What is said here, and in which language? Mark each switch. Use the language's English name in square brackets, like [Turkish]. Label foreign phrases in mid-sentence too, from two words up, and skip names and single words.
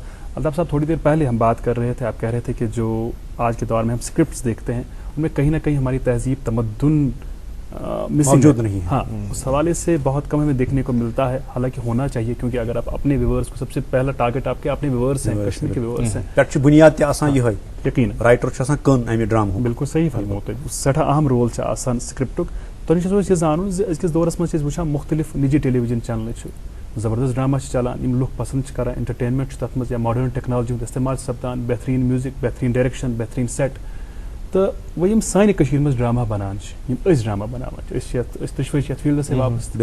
[Urdu] الطاف صاحب تھوڑی دیر پہلے ہم بات کر رہے تھے آپ کہہ رہے تھے کہ جو آج کے دور میں ہم اسکرپٹس دیکھتے ہیں ان میں کہیں نہ کہیں ہماری تہذیب تمدن موجود نہیں ہے. ہاں اس حوالے سے بہت کم ہمیں دیکھنے کو ملتا ہے حالانکہ ہونا چاہیے کیونکہ اگر آپ اپنے ویورز کو سب سے پہلا ٹارگیٹ آپ کے اپنے ویورز ہیں کشمیر کے ویورز ہیں [Kashmiri] پٮ۪ٹھ چھِ بُنیاد تہِ آسان یِہوٚے یقینا رائٹر چھُ آسان کٕن اَمہِ ڈرامہُک. بالکل صحیح فرموو تۄہہِ سٮ۪ٹھاہ اہم رول چھُ آسان سکرپٹُک تۄہہِ نِش اوس یہِ زانُن زِ أزکِس دورس منٛز چھِ أسۍ وٕچھان مُختلِف نِجی [English] television channels [Kashmiri] چھِ زبردست ڈرٛاما چھِ چلان یِم لُکھ پسنٛد چھِ کران انٹرٹینمنٹ چھُ تَتھ منٛز یا [English] modern technology [Kashmiri] ہُنٛد استعمال چھِ سپدان بہتریٖن میوٗزِک بہتریٖن ڈایریکشن بہتریٖن سیٹ تہٕ وۄنۍ یِم سانہِ کٔشیٖرِ منٛز ڈرٛاما بنان چھِ یِم أسۍ ڈرٛاما بناوان چھِ أسۍ چھِ یَتھ أسۍ دۄشوَے چھِ یَتھ فیٖلڈَس سۭتۍ وابستہٕ